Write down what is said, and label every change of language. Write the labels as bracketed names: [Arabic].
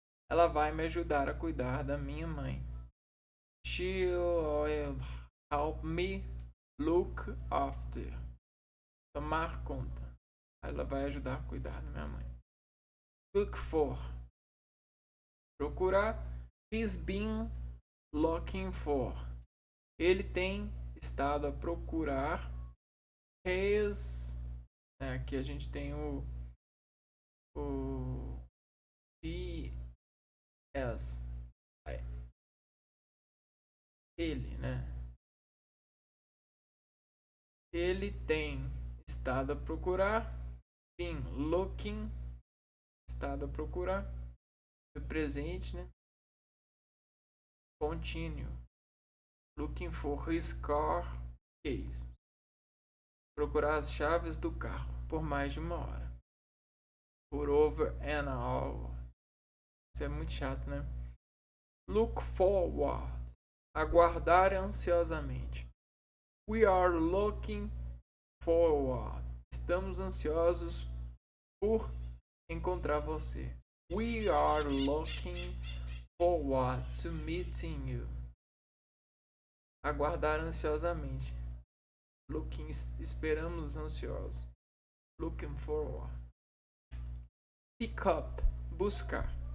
[Portuguese] Ela vai me ajudar a cuidar da minha mãe. [English] She'll help me look after. [Portuguese] Tomar conta. Ela vai ajudar a cuidar da minha mãe. [English] Look for. [Portuguese] Procurar. [English] He's been looking for. [Portuguese] Ele tem estado a procurar. [English] His. [Portuguese] Aqui a gente tem o He ele, né? Ele tem estado a procurar. [English] Been looking. [Portuguese] Estado a procurar. O presente, né? Contínuo. [English] Looking for his car keys. [Portuguese] Procurar as chaves do carro por mais de uma hora. Por [English] over an hour. [Portuguese] Isso é muito chato, né? Look forward. Aguardar ansiosamente. [English] We are looking forward. [Portuguese] Estamos ansiosos por encontrar você. [English] We are looking forward to meeting you. [Portuguese] Aguardar ansiosamente. Looking, esperamos ansiosos. Looking forward. Pick up, buscar.